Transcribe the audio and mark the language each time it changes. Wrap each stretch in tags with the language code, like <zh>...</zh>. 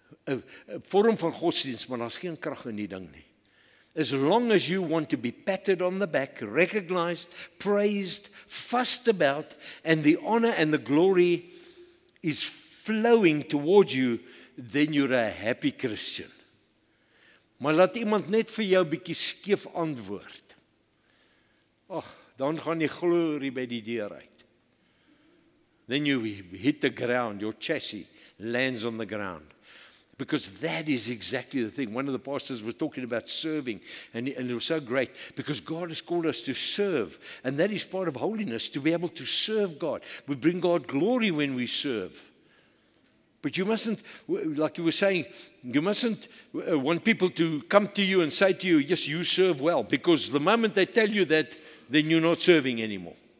<af>'n vorm van godsdienst, maar daar's geen krag in die ding nie.</af> <en>As long as you want to be patted on the back, recognized, praised, fussed about, and the honor and the glory is flowing towards you, then you're a happy Christian.</en> <af>Maar laat iemand net vir jou bietjie skeef antwoord. Ag, dan gaan die glorie by die deur uit.</af> <en>Then you hit the ground, your chassis lands on the ground. Because that is exactly the thing. One of the pastors was talking about serving, and it was so great, because God has called us to serve, and that is part of holiness, to be able to serve God. We bring God glory when we serve. But you mustn't, like you were saying, you mustn't want people to come to you and say to you, yes, you serve well, because the moment they tell you that, then you're not serving anymore.</en>